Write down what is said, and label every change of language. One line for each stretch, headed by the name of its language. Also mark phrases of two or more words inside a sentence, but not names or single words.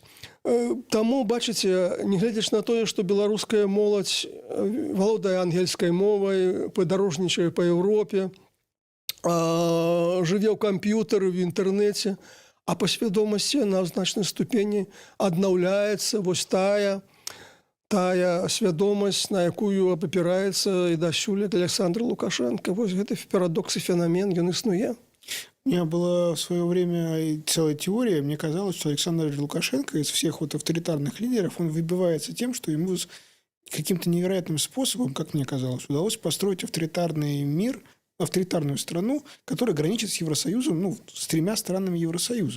Belarusian: Таму, бачыце, нягледзячы на тое, што беларуская моладзь валодае ангельскай мовай, падарожнічае па Еўропе, жыве ў камп'ютары, в інтэрнэце, а па свядомасці на значнай ступені аднаўляецца вось тая свядомасць, на якую абапіраецца і дасюль Александр Лукашенко. Вось гэты парадокс і феномен, ён існуе.
Russian: У меня была в свое время целая теория. Мне казалось, что Александр Лукашенко из всех вот авторитарных лидеров, он выбивается тем, что ему каким-то невероятным способом, как мне казалось, удалось построить авторитарный мир, авторитарную страну, которая граничит с Евросоюзом, с 3 странами Евросоюза.